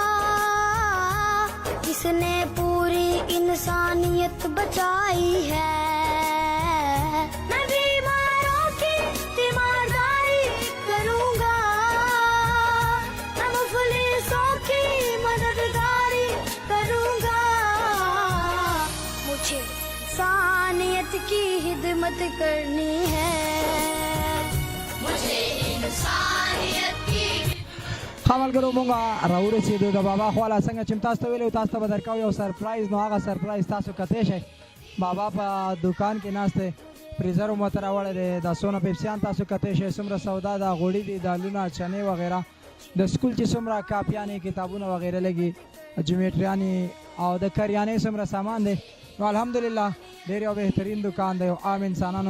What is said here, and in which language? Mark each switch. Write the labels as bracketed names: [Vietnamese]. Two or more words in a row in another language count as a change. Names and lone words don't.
[Urdu] جس نے پوری انسانیت بچائی ہے میں بیماروں کی تیمارداری کروں گا میں مفلسوں کی مددگاری کروں گا مجھے انسانیت کی خدمت کرنی ہے مجھے انسانیت کی [Pashto] ملګرو مونږ راورسېدو د بابا خواله څنګه چې تاسو ته ویلي تاسو ته به درکوو یو سرپرایز نو هغه سرپرایز تاسو کتی شئ بابا په دوکان کې ناست دی فریزر مو ته راوړی دی دا څونه پیپسیان تاسو کتی شئ څومره سودا ده غوړي دي دالونه چنې وغیره د سکول چې څومره کاپیانې کتابونه وغیره لګي جیومیټریانې او د کریانې څومره سامان دی نو الحمدلله ډېر یو بهترین دوکان دی او عام انسانانو